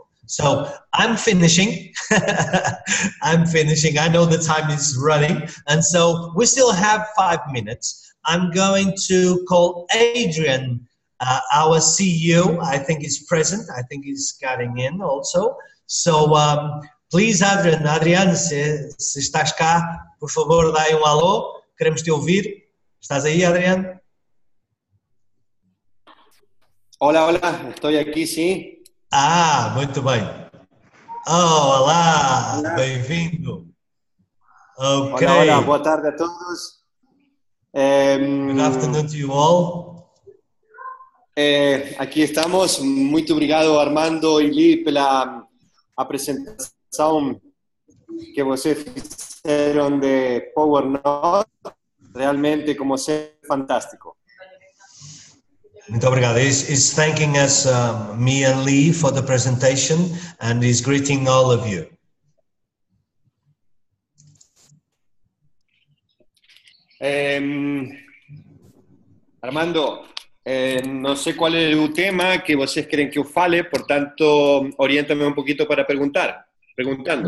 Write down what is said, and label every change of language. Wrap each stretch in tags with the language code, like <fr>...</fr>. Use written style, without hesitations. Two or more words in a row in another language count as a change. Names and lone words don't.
<en>So I'm finishing. I'm finishing. I know the time is running, and so we still have 5 minutes. I'm going to call Adrian, our CEO. I think he's present. I think he's getting in also. So please, Adrian,</en> <pt>se estás cá, por favor, dá alô. Queremos te ouvir.</pt> <es>¿Estás ahí, Adrian? Hola, hola. Estoy aquí, sí.</es> <pt>Ah, muito bem. Oh, olá, bem-vindo. Ok.</pt> <es>Hola, hola,</es> <pt>boa tarde a todos.</pt> <en>Good afternoon to you all.</en> <pt>Aqui estamos. Muito obrigado, Armando e Lee, pela apresentação que vocês fizeram de Powernodes. Realmente, como sempre, fantástico. Muito obrigado.</pt> <en>He's thanking us, me and Lee, for the presentation, and he's greeting all of you.</en> <pt>Armando, não sei qual é o tema que vocês querem que eu fale, portanto, orienta-me um pouquinho para perguntando.</pt>